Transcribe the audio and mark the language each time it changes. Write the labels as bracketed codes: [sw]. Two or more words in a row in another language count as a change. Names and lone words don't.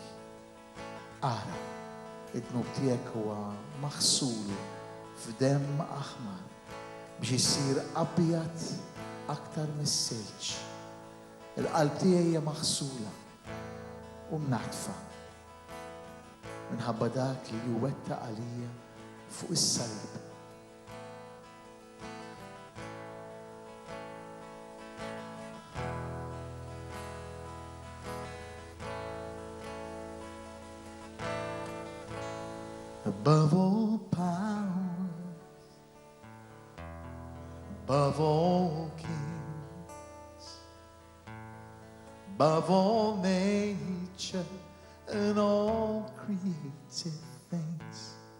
[mt] Ara, id-dnub tiegħek huwa maħsul f'demm aħmar biex isir abjad aktar mis-silġ. Il-qalb tiegħi hija maħsula u mnaħtfa minħabba dak li wettaq għalija fuq is-salib. [en] Above all powers, above all kings, above all nature and all created things,